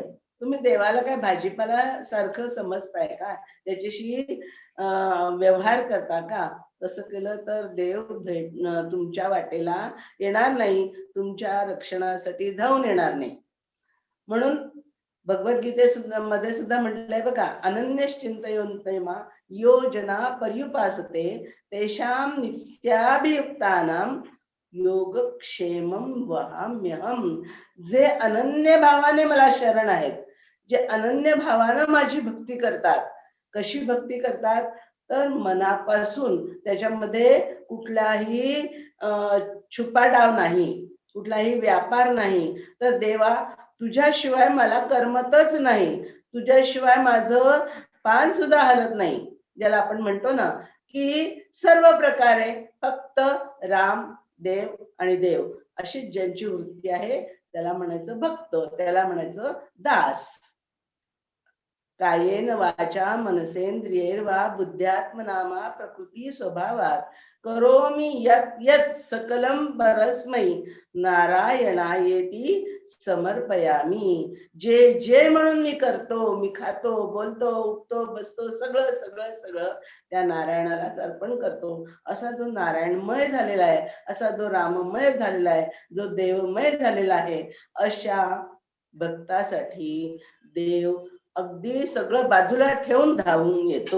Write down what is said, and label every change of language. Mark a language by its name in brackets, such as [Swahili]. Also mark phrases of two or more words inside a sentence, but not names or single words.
[Marathi] तुम्ही देवाला काय भाजीपाला सारखं समजताय का? त्याच्याशी व्यवहार करता का? तसं केलं तर देव तुमच्या वाटेला येणार नाही, तुमच्या रक्षणासाठी धावून येणार नाही. म्हणून मध्ये सुद्धा म्हटलंय बघा, [Sanskrit] अनन्यश्चिंतयन्ते मा योजना पर्युपासते तेषां नित्याभियुक्तानां योगक्षेमं वहाम्यहम. [Marathi] जे अनन्य भावाने मला शरण आहेत, जे अनन्य भावानं माझी भक्ती करतात. कशी भक्ती करतात तर मनापासून, त्याच्यामध्ये कुठलाही छुपाडाव नाही, कुठलाही व्यापार नाही. तर देवा तुझ्याशिवाय मला करमतच नाही, तुझ्याशिवाय माझं पान सुद्धा हलत नाही. ज्याला आपण म्हणतो ना की सर्व प्रकारे फक्त राम, देव आणि देव अशी ज्यांची वृत्ती आहे त्याला म्हणायचं भक्त, त्याला म्हणायचं दास. [Sanskrit] कायेन वाचा मनसेंद्रियैर्वा बुद्ध्यात्मनामा प्रकृती स्वभावात करोमि यत् यत् सकलम परस्मै नारायणायेती समर्पयामी. [Marathi] जे जे म्हणून मी करतो, मी खातो, बोलतो, उठतो, बसतो, सगळं सगळं सगळं त्या नारायणालाच अर्पण करतो. असा जो नारायणमय झालेला आहे, असा जो राममय झालेला आहे, जो देवमय झालेला आहे, अशा भक्तासाठी देव अगदी सगळं बाजूला ठेवून धावून येतो.